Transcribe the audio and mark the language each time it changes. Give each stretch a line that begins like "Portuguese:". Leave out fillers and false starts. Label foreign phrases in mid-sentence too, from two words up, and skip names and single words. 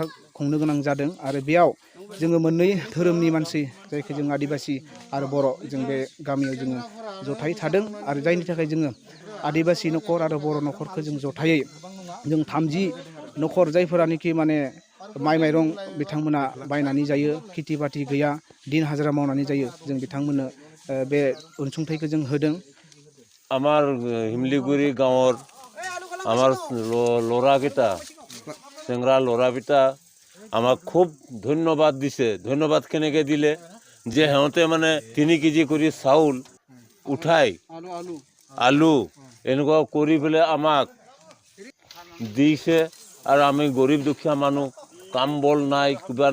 Bodo: खुंनो गोनां जादों आरो बेयाव जोङो मोननै धोरोमनि मानसि जायखौ जों आदिबासि आरो बर' जों बे गामियाव जोङो जथायै थादों आरो जायनि थाखाय जोङो आदिबासि न'खर आरो बर' न'खरखौ जों जथायै जों 30 न'खर जायफोरानोखि माने माइ माइरं बिथांमोना बायनानै जायो खेथि बाथि गैया दिन हाजिरा मावनानै जायो जों बिथांमोननो बे अनसुंथाइखौ जों होदों
Assamese: আমার শিমলিগুৰি গাঁৱৰ আমাৰ ল'ৰাকেইটা চেংৰা ল'ৰাকেইটা আমাক খুব ধন্যবাদ দিছে ধন্যবাদ কেনেকৈ দিলে যে সিহঁতে মানে 3 কেজি কৰি চাউল উঠাই আলু এনেকুৱা কৰি পেলাই আমাক দিছে আৰু আমি গৰীব দুখীয়া মানুহ কাম বল নাই কিবা